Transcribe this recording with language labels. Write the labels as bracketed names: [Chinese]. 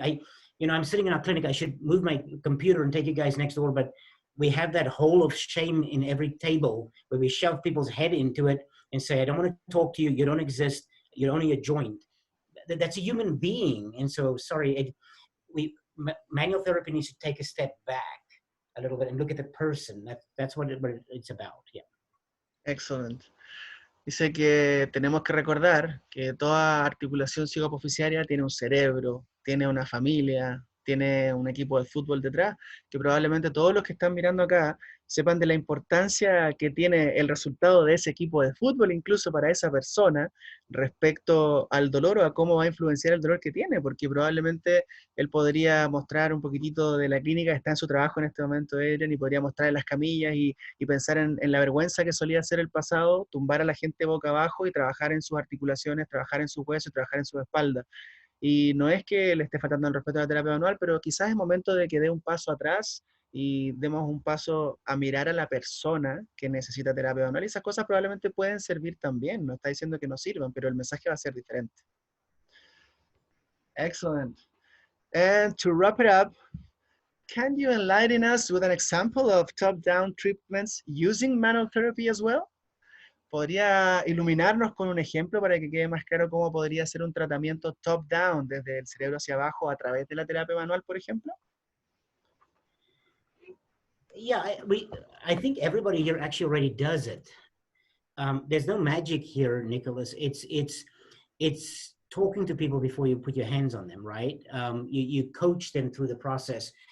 [English] I'm sitting in our clinic, I should move my computer and take you guys next door, but we have that hole of shame in every table where we shove people's head into it and say, I don't want to talk to you, you don't exist, you're only a joint. That's a human being. And so, sorry, manual therapy needs to take a step back a little bit and look at the person. That's what it's about. Yeah. Excellent. [Spanish] Dice que tenemos que recordar que toda articulación psicopoficiaria tiene un cerebro, tiene una familia, tiene un equipo de fútbol detrás, que probablemente todos los que están mirando acá sepan de la importancia que tiene el resultado de ese equipo de fútbol, incluso para esa persona, respecto al dolor o a cómo va a influenciar el dolor que tiene, porque probablemente él podría mostrar un poquitito de la clínica, está en su trabajo en este momento, Adriaan, y podría mostrar en las camillas y pensar en la vergüenza que solía ser el pasado, tumbar a la gente boca abajo y trabajar en sus articulaciones, trabajar en sus huesos, trabajar en su espalda. Y no es que le esté faltando el respeto a la terapia manual, pero quizás es momento de que dé un paso atrás y demos un paso a mirar a la persona que necesita terapia manual. Y esas cosas probablemente pueden servir también. No está diciendo que no sirvan, pero el mensaje va a ser diferente. [English] Excellent. And to wrap it up, can you enlighten us with an example of top-down treatments using manual therapy as well? [Spanish] ¿Podría iluminarnos con un ejemplo para que quede más claro cómo podría ser un tratamiento top-down, desde el cerebro hacia abajo, a través de la terapia manual, por ejemplo? [English] Yeah, I think everybody here actually already does it. There's no magic here, Nicolás. It's talking to people before you put your hands on them, right? You coach them through the process.